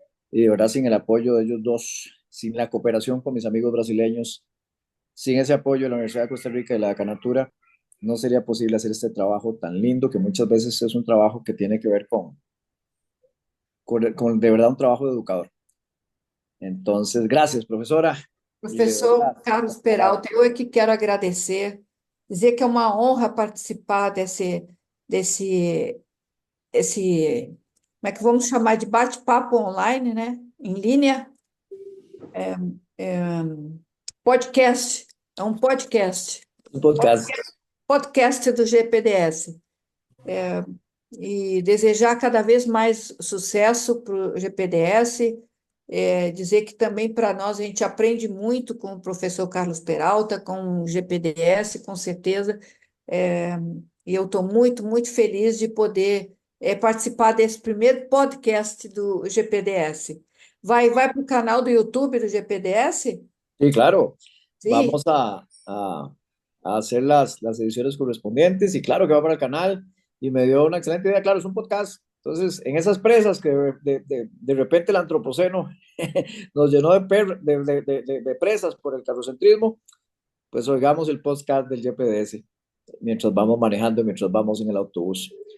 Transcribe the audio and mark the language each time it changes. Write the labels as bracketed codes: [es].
[es] Y de verdad, sin el apoyo de ellos dos, sin la cooperación con mis amigos brasileños, sin ese apoyo de la Universidad de Costa Rica y la Canatura, no sería posible hacer este trabajo tan lindo, que muchas veces es un trabajo que tiene que ver con de verdad un trabajo de educador. Entonces, gracias, profesora. Y de [pt] Professor [es] verdad, [pt] Carlos Peralta, eu é que quero agradecer, dizer que é uma honra participar desse, como é que vamos chamar de bate-papo online, né? Em linha, é, podcast, é um podcast, [es] un podcast. [pt] podcast do GPDS. E desejar cada vez mais sucesso para o GPDS, dizer que também para nós a gente aprende muito com o professor Carlos Peralta, com o GPDS, com certeza, e eu estou muito, muito feliz de poder participar desse primeiro podcast do GPDS. Vai para o canal do YouTube do GPDS? [es] Sí, claro. [pt] Sim, [es] Vamos a hacer las ediciones correspondientes y claro que va para el canal y me dio una excelente idea. Claro, es un podcast. Entonces, en esas presas que de repente el antropoceno nos llenó de presas por el carrocentrismo, pues oigamos el podcast del GPDS mientras vamos manejando, mientras vamos en el autobús.